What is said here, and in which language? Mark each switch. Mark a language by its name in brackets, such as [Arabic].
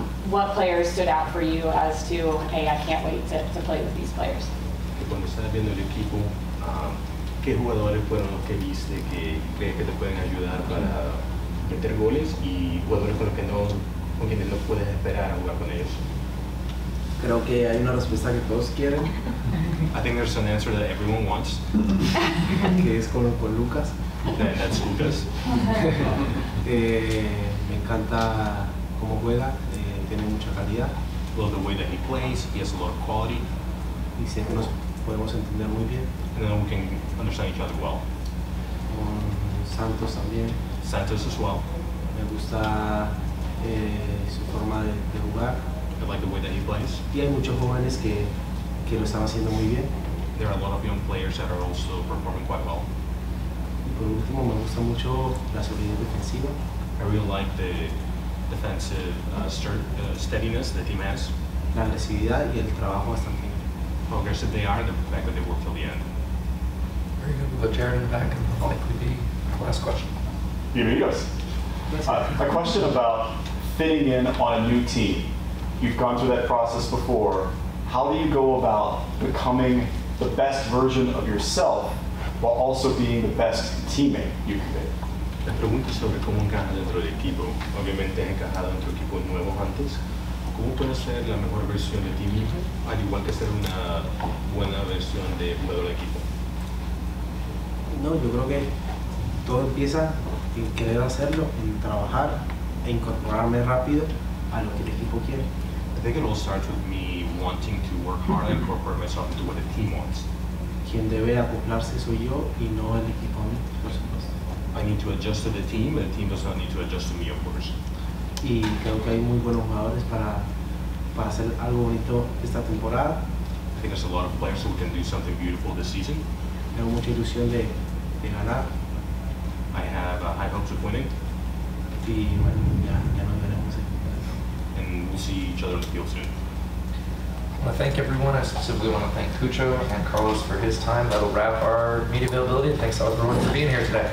[English] What players stood out for you as to, hey, I can't wait to play with these players? [Spanish] Cuando estás viendo el equipo, ¿qué jugadores fueron los que viste que crees que te pueden ayudar para meter goles y jugadores con quienes no puedes esperar a jugar con ellos? Creo que hay una respuesta que todos quieren. [English] I think there's an answer that everyone wants. [Spanish] Que es con Lucas. [English] And that's Lucas. [Spanish] Me encanta cómo juega, tiene mucha calidad. [English] Love the way that he plays. He has a lot of quality. [Spanish] Y sé que nos podemos entender muy bien. [English] And then we can understand each other well. [Spanish] Con Santos también. [English] Santos as well. [Spanish] Me gusta su forma de jugar. [English] I like the way that he plays. [Spanish] Y hay muchos jóvenes que lo están haciendo muy bien. [English] There are a lot of young players that are also performing quite well. [Spanish] Y por último, me gusta mucho la solidez defensiva. [English] I really like the defensive steadiness the team has. [Spanish] La agresividad y el trabajo hasta el final. [English] How aggressive they are and the fact that they work till the end. Very good. We'll put Jared in the back and that'll likely be our last question. [Spanish] Bienvenidos. [English] A question about fitting in on a new team. You've gone through that process before. How do you go about becoming the best version of yourself while also being the best teammate you can be? [Spanish] La pregunta es sobre cómo encajas dentro del equipo. Obviamente has encajado dentro de equipos nuevos antes. ¿Cómo puedes ser la mejor versión de ti mismo, al igual que ser una buena versión de jugador de equipo? No, yo creo que todo empieza en querer hacerlo, en trabajar e incorporarme rápido a lo que el equipo quiere. [English] I think it all starts with me wanting to work hard and incorporate myself into what the team wants. [Spanish] Quien debe acoplarse soy yo y no el equipo a mí, por supuesto. [English] I need to adjust to the team, and the team does not need to adjust to me, of course. [Spanish] Y creo que hay muy buenos jugadores para hacer algo bonito esta temporada. [English] I think there's a lot of players who can do something beautiful this season. [Spanish] Tengo mucha ilusión de ganar. [English] I have high hopes of winning. [Spanish] Y bueno, ya nos veremos. [English] And we'll see each other on the field soon. I want to thank everyone. I specifically want to thank Cucho and Carlos for his time. That'll wrap our media availability. Thanks to everyone for being here today.